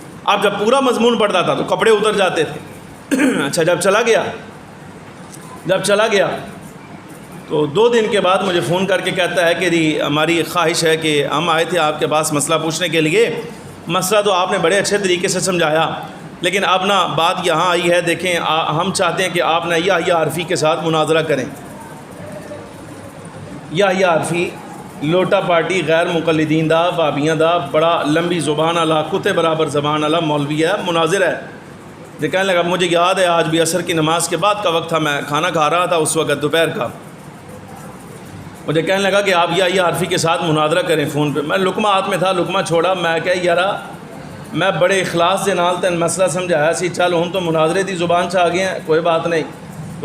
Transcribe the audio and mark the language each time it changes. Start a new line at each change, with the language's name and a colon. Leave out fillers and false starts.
Urdu: اب جب پورا مضمون پڑھتا تھا تو کپڑے اتر جاتے تھے. اچھا جب چلا گیا تو 2 دن کے بعد مجھے فون کر کے کہتا ہے کہ جی ہماری خواہش ہے کہ ہم آئے تھے آپ کے پاس مسئلہ پوچھنے کے لیے. مسئلہ تو آپ نے بڑے اچھے طریقے سے سمجھایا, لیکن اب نا بات یہاں آئی ہے, دیکھیں ہم چاہتے ہیں کہ آپ نا یحییٰ عرفی کے ساتھ مناظرہ کریں.
Punjabi: یحییٰ عرفی لوٹا پارٹی غیر مقلدین دا بابیاں دا بڑا لمبی زبان والا کتے برابر زبان والا مولوی ہے, مناظر ہے.
Urdu: یہ کہنے لگا مجھے یاد ہے آج بھی عصر کی نماز کے بعد کا وقت تھا, میں کھانا کھا رہا تھا اس وقت دوپہر کا. مجھے کہنے لگا کہ آپ یحییٰ عرفی کے ساتھ مناظرہ کریں فون پہ. میں لقمہ ہاتھ میں تھا, لقمہ چھوڑا.
Punjabi: میں کہا یارا میں بڑے اخلاص دے نال تین مسئلہ سمجھایا سی, چل ہوں تو مناظرے دی زبان چ آ گئے ہیں,
Urdu: کوئی بات نہیں.